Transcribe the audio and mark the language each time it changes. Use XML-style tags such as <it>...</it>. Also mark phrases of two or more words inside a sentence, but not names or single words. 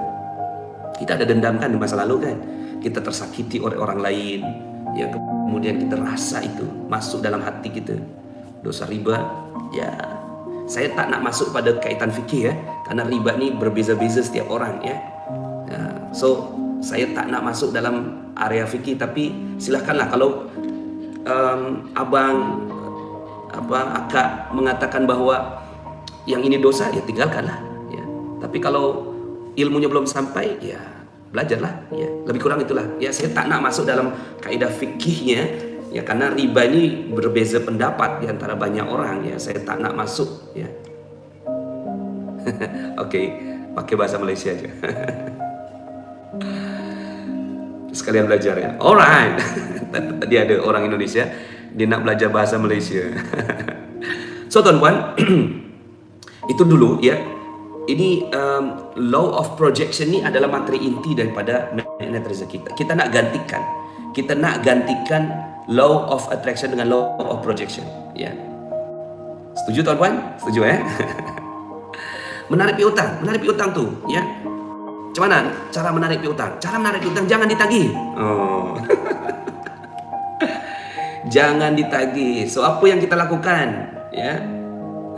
<id>Kita ada dendam kan di masa lalu kan. Kita tersakiti oleh orang lain, ya, kemudian kita rasa itu masuk dalam hati kita. Dosa riba, ya.</id> <ms>Saya tak nak masuk pada kaitan fikih, ya, karena riba ni berbeza-beza setiap orang, ya. So saya tak nak masuk dalam area fikih, tapi silakanlah kalau akak mengatakan bahwa yang ini dosa, ya tinggalkanlah, ya. Tapi kalau ilmunya belum sampai, ya belajarlah, ya. Lebih kurang itulah, ya. Saya tak nak masuk dalam kaidah fikihnya, ya, karena riba ini berbeza pendapat di antara banyak orang, ya. Saya tak nak masuk, ya.</ms> <id>Oke, pakai bahasa Malaysia aja. Sekalian belajar, ya. Alright.</id> <ms>Tadi ada orang Indonesia, dia nak belajar bahasa Malaysia. So tuan-tuan, itu dulu, ya. Ini</ms> <en>law of projection</en> <ms>ni adalah materi inti daripada magnet rezeki. Kita nak gantikan</ms> <en>law of attraction</en> <ms>dengan</ms> <en>law of projection,</en> <ms>ya. Setuju tuan-tuan? Setuju, ya? Menarik piutang tu, ya. Macam mana cara menarik piutang? Cara menarik piutang jangan ditagih. Jangan ditagih. So apa yang kita lakukan, ya?</ms>